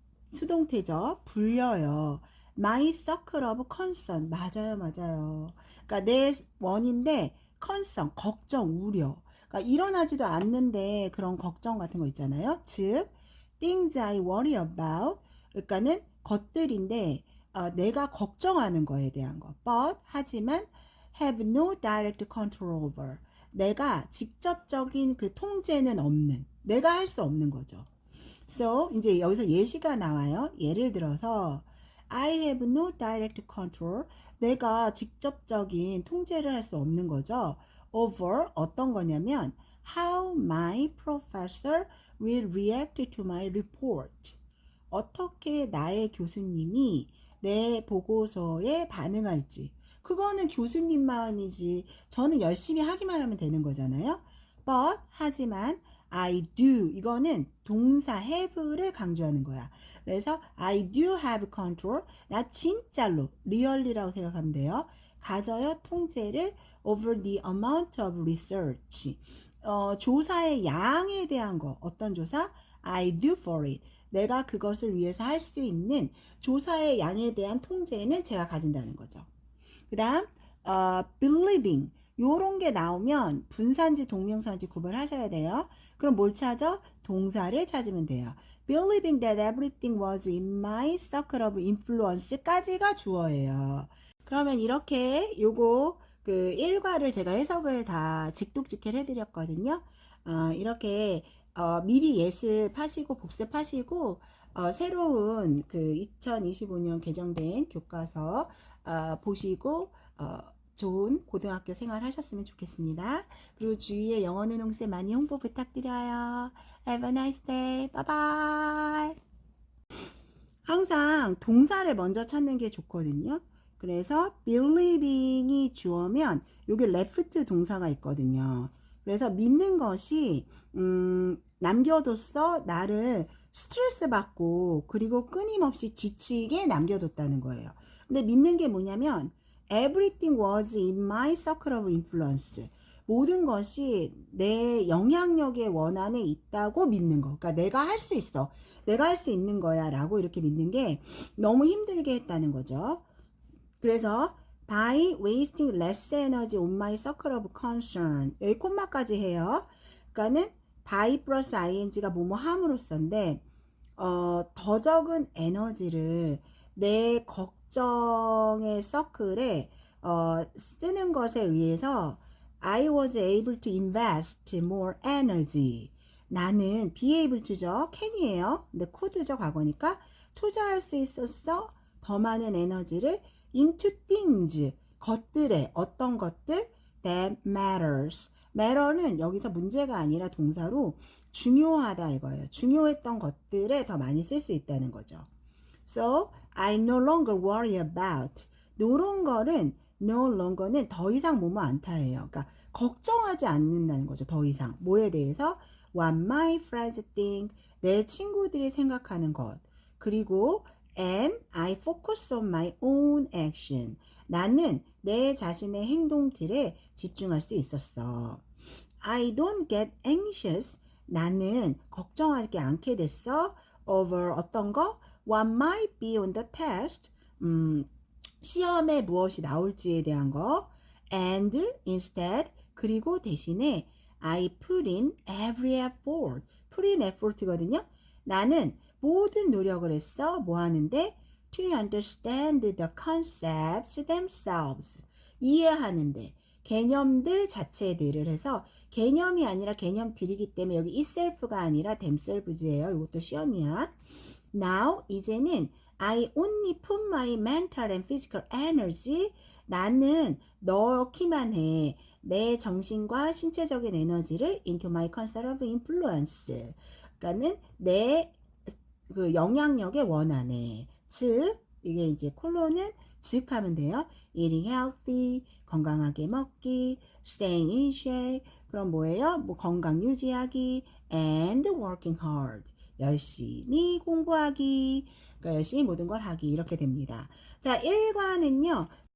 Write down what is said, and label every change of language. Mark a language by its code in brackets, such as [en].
[ko] 수동태죠. 불려요. [en] My circle of concern. [ko] 맞아요. 그러니까 내 원인데 concern, 걱정, 우려. 그러니까 일어나지도 않는데 그런 걱정 같은 거 있잖아요. 즉, [en] things I worry about. [ko] 그러니까는 것들인데 내가 걱정하는 거에 대한 거. [en] But [ko] 하지만 [en] have no direct control over. [ko] 내가 직접적인 그 통제는 없는. 내가 할 수 없는 거죠. So 이제 여기서 예시가 나와요. 예를 들어서 [en] I have no direct control. [ko] 내가 직접적인 통제를 할 수 없는 거죠. [en] Over [ko] 어떤 거냐면 [en] how my professor will react to my report. [ko] 어떻게 나의 교수님이 내 보고서에 반응할지. 그거는 교수님 마음이지. 저는 열심히 하기만 하면 되는 거잖아요. But 하지만 [en] I do [ko] 이거는 동사 have를 강조하는 거야. [en] 그래서 I do have control. [ko] 나 진짜로 really라고 생각하면 돼요. 가져요 통제를 [en] over the amount of research. [ko] 조사의 양에 대한 거. 어떤 조사? [en] I do for it. [ko] 내가 그것을 위해서 할 수 있는 조사의 양에 대한 통제는 제가 가진다는 거죠. 그 다음 believing 요런 게 나오면 분사인지 동명사인지 구별하셔야 돼요. 그럼 뭘 찾아? 동사를 찾으면 돼요. [en] Believing that everything was in my circle of influence [ko] 까지가 주어예요. 그러면 이렇게 요거 그 일과를 제가 해석을 다 직독직해를 해드렸거든요. 이렇게 미리 예습하시고 복습하시고 새로운 그 2025년 개정된 교과서 보시고 좋은 고등학교 생활 하셨으면 좋겠습니다. 그리고 주위에 영어노농쌤 많이 홍보 부탁드려요. [en] Have a nice day. Bye bye. [ko] 항상 동사를 먼저 찾는 게 좋거든요. 그래서 believing이 주어면 여기 left 동사가 있거든요. 그래서 믿는 것이 남겨뒀어 나를 스트레스 받고 그리고 끊임없이 지치게 남겨뒀다는 거예요. 근데 믿는 게 뭐냐면 [en] everything was in my circle of influence. [ko] 모든 것이 내 영향력의 원안에 있다고 믿는 거. 그러니까 내가 할 수 있어. 내가 할 수 있는 거야 라고 이렇게 믿는 게 너무 힘들게 했다는 거죠. 그래서 [en] by wasting less energy on my circle of concern. [ko] 여기 콤마까지 해요. 그러니까는 by 플러스 ing가 뭐뭐 함으로써인데 더 적은 에너지를 내 걱정의 서클에 쓰는 것에 의해서 [en] I was able to invest more energy. [ko] 나는 [en] be able to죠. [ko] can이에요. 근데 could죠. 과거니까 투자할 수 있었어. 더 많은 에너지를 [en] into things. [ko] 것들에 어떤 것들 [en] that matters. [ko] matter는 여기서 문제가 아니라 동사로 중요하다 이거예요. 중요했던 것들에 더 많이 쓸 수 있다는 거죠. [en] So I no longer worry about. [ko] 노런 거는 no longer는 더 이상 뭐뭐 않다예요. 그러니까 걱정하지 않는다는 거죠. 더 이상 뭐에 대해서 [en] what my friends think. [ko] 내 친구들이 생각하는 것. 그리고 [en] and I focus on my own action. [ko] 나는 내 자신의 행동들에 집중할 수 있었어. [en] I don't get anxious. [ko] 나는 걱정하지 않게 됐어. [en] over [ko] 어떤 거? [en] What might be on the test. [ko] 시험에 무엇이 나올지에 대한 거. [en] And instead [ko] 그리고 대신에 [en] I put in every effort. put in effort거든요. [ko] 나는 모든 노력을 했어. 뭐 하는데? [en] To understand the concepts themselves. [ko] 이해하는데. 개념들 자체들을 해서 개념이 아니라 개념들이기 때문에 여기 itself가 아니라 themselves예요. 이것도 시험이야. [en] Now [ko] 이제는 [en] I only put my mental and physical energy. [ko] 나는 넣기만 해. 내 정신과 신체적인 에너지를 [en] into my concern of influence. [ko] 그러니까는 내 그 영향력의 원안에. 즉 이게 이제 콜론은 즉 하면 돼요. [en] Eating healthy, [ko] 건강하게 먹기, [en] staying in shape, [ko] 그럼 뭐예요? 뭐 건강 유지하기, [en] and working hard, [ko] 열심히 공부하기, 그러니까 열심히 모든 걸 하기 이렇게 됩니다. 자, 1과는요.